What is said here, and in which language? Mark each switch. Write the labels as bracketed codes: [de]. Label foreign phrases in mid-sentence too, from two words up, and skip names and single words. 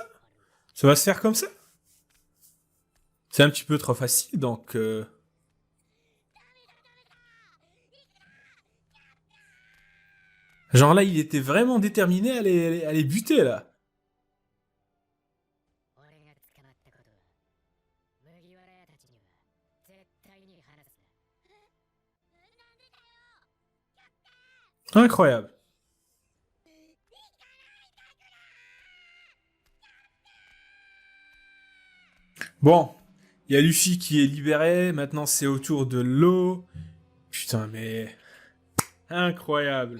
[fr] Ça va se faire comme ça? C'est un petit peu trop facile, donc... Genre là, il était vraiment déterminé à les buter, là. [ja] 俺が捕まったことは麦わら屋たちには絶対に話すな。 [fr] Incroyable. Bon, il y a Luffy qui est libéré, maintenant c'est au tour de Law. Putain, mais... Incroyable.